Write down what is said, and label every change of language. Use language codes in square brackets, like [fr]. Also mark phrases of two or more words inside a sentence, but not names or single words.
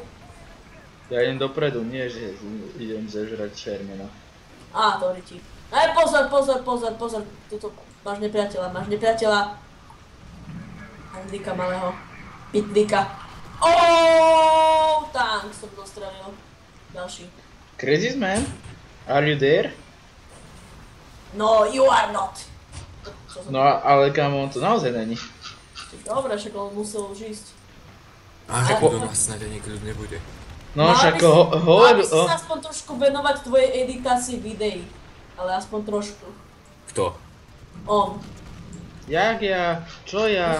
[sk] Ja idem dopredu, nie že idem zežrať Shermana. To ti. Pozor. Tuto máš nepriateľa. Andika malého. Pitlika. Tank som dostrelil. Ďalší. [en] Crisisman? Are you there? No, you are not. [sk] No ale kámo, on to naozaj není. Dobre, však on musel už ísť. Že doma snáď ani kľud nebude. No však Mal by si sa aspoň trošku venovať tvojej editácii videí. Ale aspoň trošku. Kto? On. Jak ja? Čo ja?